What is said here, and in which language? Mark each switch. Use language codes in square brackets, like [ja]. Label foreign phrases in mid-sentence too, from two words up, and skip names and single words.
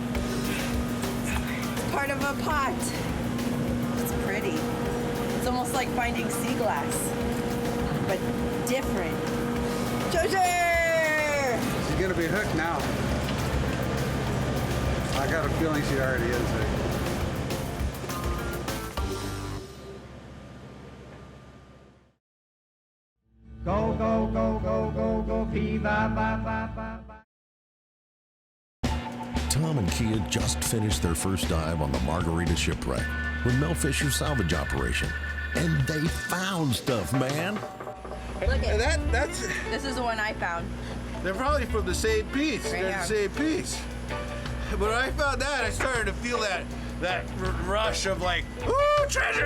[en] It's part of a pot. It's pretty. It's almost like finding sea glass, but different. Treasure! She's gonna be hooked now. I got a feeling she already is hooked. Go, go, go, go, go, go, viva, ba, ba, ba, ba. Tom and Kia just finished their first dive on the Margarita shipwreck with Mel Fisher's salvage operation. And they found stuff, man. Look at That's. This is the one I found. They're probably from the same piece. Right They're here. the same piece. But when I found that, I started to feel that rush of like, ooh, treasure!